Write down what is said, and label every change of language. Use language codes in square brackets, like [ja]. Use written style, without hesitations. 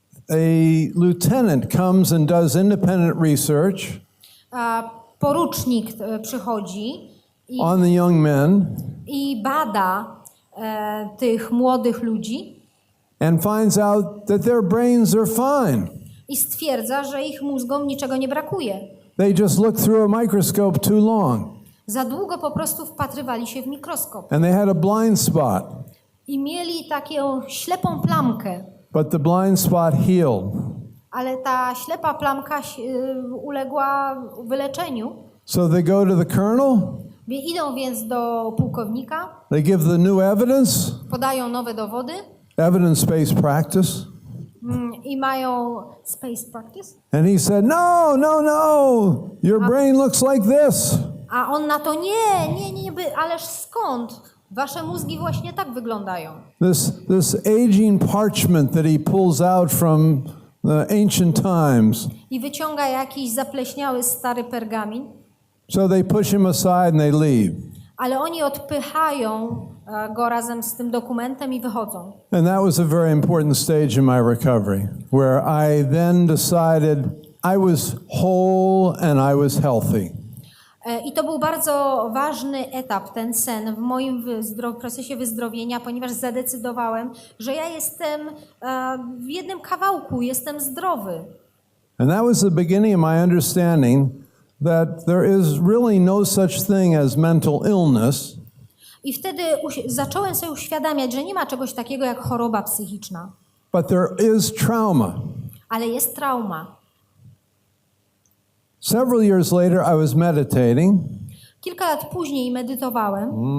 [en] A lieutenant comes and does independent research. [pl] Porucznik przychodzi [en] on the young men. [pl] I bada tych młodych ludzi. [en] And finds out that their brains are fine. [pl] I stwierdza, że ich mózgom niczego nie brakuje. [en] They just look through a microscope too long. [pl] Za długo po prostu wpatrywali się w mikroskop. [en] And they had a blind spot. [pl] I mieli taką ślepą plamkę. [en] But the blind spot healed. [pl] Ale ta ślepa plamka uległa wyleczeniu. [en] So they go to the colonel. [pl] Idą więc do pułkownika. [en] They give the new evidence. [pl] Podają nowe dowody. [en] Evidence-based practice. [pl] I mają [en] space practice. And he said, no. Your brain looks like this. [pl] A on na to nie, ależ skąd? Wasze mózgi właśnie tak wyglądają. [en] This aging parchment that he pulls out from the ancient times. [pl] I wyciąga jakiś zapleśniały stary pergamin. [en] So they push him aside and they leave. [pl] Ale oni odpychają go razem z tym dokumentem i wychodzą. [en] And that was a very important stage in my recovery, where I then decided I was whole and I was healthy. [pl] I to był bardzo ważny etap, ten sen w moim procesie wyzdrowienia, ponieważ zadecydowałem, że ja jestem w jednym kawałku, jestem zdrowy. [en] And that was the beginning of my understanding that there is really no such thing as mental illness. [pl] I wtedy zacząłem sobie uświadamiać, że nie ma czegoś takiego jak choroba psychiczna. [en] But there is trauma. [pl] Ale jest trauma. [en] Several years later, I was meditating. [pl] Kilka lat później medytowałem.